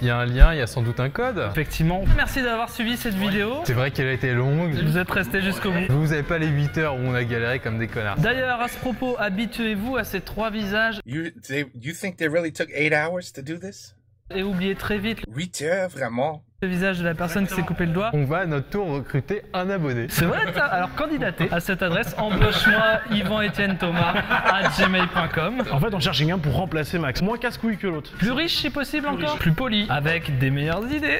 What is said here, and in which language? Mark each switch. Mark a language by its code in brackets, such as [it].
[fr] Il y a un lien, il y a sans doute un code. effectivement. Merci d'avoir suivi cette vidéo. C'est vrai qu'elle a été longue. Vous êtes restés jusqu'au bout. Vous avez pas les 8 heures où on a galéré comme des connards. D'ailleurs, à ce propos, habituez-vous à ces 3 visages [en] You think they really took 8 hours to do this? [fr] et oubliez très vite 8 heures, vraiment? le visage de la personne qui s'est coupé le doigt. On va à notre tour recruter un abonné. C'est vrai ça. Alors candidatez à cette adresse embauche-moi Yvan-Etienne-Thomas@gmail.com. En fait, on cherche quelqu'un pour remplacer Max. Moins casse-couille que l'autre. Plus riche si possible encore, plus poli, avec des meilleures idées.